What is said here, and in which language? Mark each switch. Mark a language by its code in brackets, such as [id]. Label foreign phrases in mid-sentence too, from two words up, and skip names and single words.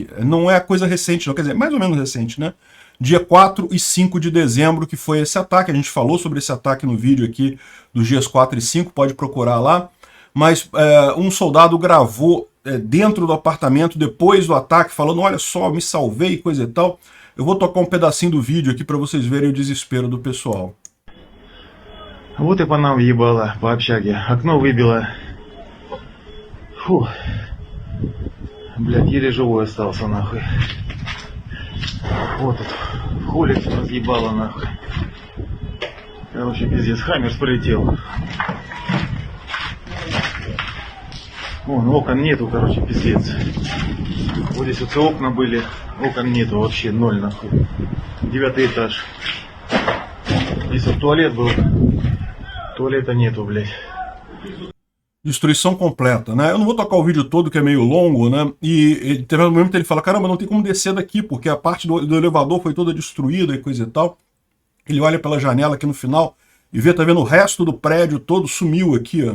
[pt] Não é coisa recente, não, quer dizer, mais ou menos recente, né? Dia 4 e 5 de dezembro que foi esse ataque, a gente falou sobre esse ataque no vídeo aqui dos dias 4 e 5, pode procurar lá, mas um soldado gravou dentro do apartamento depois do ataque, falando, olha só, me salvei, coisa e tal. Eu vou tocar um pedacinho do vídeo aqui para vocês verem o desespero do pessoal. [ru] Вот и по нам въебало, по общаге. Окно выбило. Фу. Блядь, еле живой остался, нахуй. Вот тут, холик разъебало нахуй. Короче, пиздец, Хаммерс полетел. Вон, окон нету, короче, пиздец. Вот здесь вот все окна были, окон нету вообще, ноль нахуй. 9-й этаж. Здесь вот туалет был, туалета nету, блядь. [pt] Destruição completa, né? Eu não vou tocar o vídeo todo, que é meio longo, né? E teve um momento que ele fala, caramba, não tem como descer daqui, porque a parte do elevador foi toda destruída e coisa e tal. Ele olha pela janela aqui no final e vê, tá vendo, o resto do prédio todo sumiu aqui, ó.